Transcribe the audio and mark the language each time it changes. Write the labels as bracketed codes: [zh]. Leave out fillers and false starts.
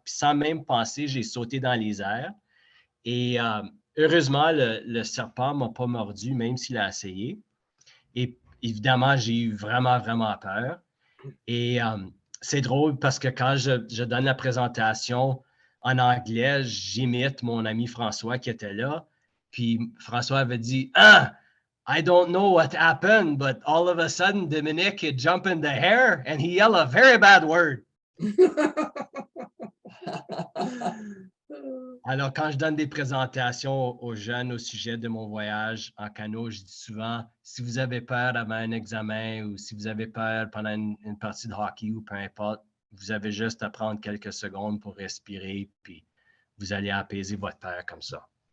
[fr] Puis sans même penser, j'ai sauté dans les airs. Et heureusement, le serpent ne m'a pas mordu, même s'il a essayé. Et évidemment, j'ai eu vraiment, vraiment peur. Et c'est drôle parce que quand je donne la présentation en anglais, j'imite mon ami François qui était là. Puis François avait dit, [en] I don't know what happened, but all of a sudden, Dominic had jumped in the hair and he yelled a very bad word. [fr] Alors, quand je donne des présentations aux jeunes au sujet de mon voyage en canot, je dis souvent, si vous avez peur avant un examen ou si vous avez peur pendant une partie de hockey ou peu importe, vous avez juste à prendre quelques secondes pour respirer, puis vous allez apaiser votre peur comme ça.